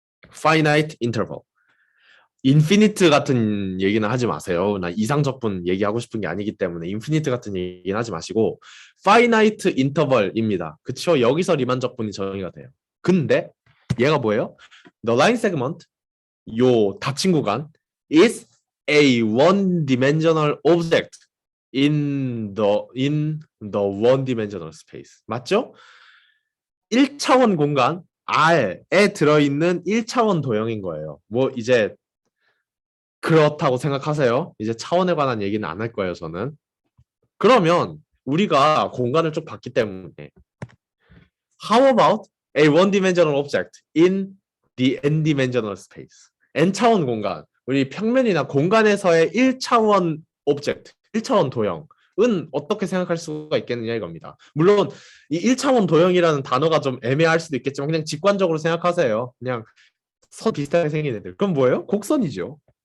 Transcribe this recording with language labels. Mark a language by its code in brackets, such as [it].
[en] finite interval. [ko] 인피니트 같은 얘기는 하지 마세요. 나 이상적분 얘기하고 싶은 게 아니기 때문에 인피니트 같은 얘기는 하지 마시고 finite interval입니다. 그쵸? 여기서 리만적분이 정의가 돼요. 근데 얘가 뭐예요? [en] The line segment, [ko] 요 닫힌 구간 [en] is a one-dimensional object in the one-dimensional space. [ko] 맞죠? 1차원 공간 R에 들어있는 1차원 도형인 거예요. 뭐 이제 그렇다고 생각하세요. 이제 차원에 관한 얘기는 안 할 거예요, 저는. 그러면 우리가 공간을 쭉 봤기 때문에 [en] How about a one-dimensional object in the n-dimensional space? [ko] n차원 공간. 우리 평면이나 공간에서의 1차원 오브젝트, 1차원 도형은 어떻게 생각할 수가 있겠느냐 이겁니다. 물론 이 1차원 도형이라는 단어가 좀 애매할 수도 있겠지만 그냥 직관적으로 생각하세요. 그냥 선 비슷하게 생긴 애들. 그럼 뭐예요? 곡선이죠.